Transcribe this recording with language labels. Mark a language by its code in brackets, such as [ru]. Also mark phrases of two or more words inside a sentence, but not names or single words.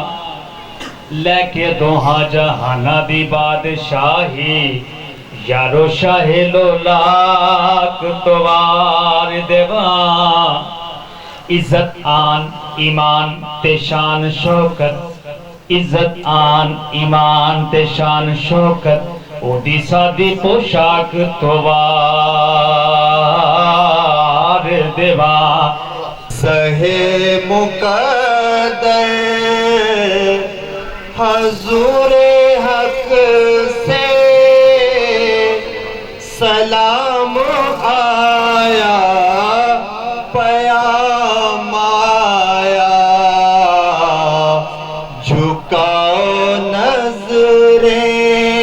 [pa] لے کے دوہاں جہانا دی بادشاہی یارو شاہ لولاک توار دیوان، عزت آن ایمان تے شان شوکت، عزت آن ایمان تے شان شوکت، او دی سادی پوشاک توار دیوان۔ [ur] سہے مقدر حضور حق سے سلام آیا، پیام آیا، جھکاؤ نظریں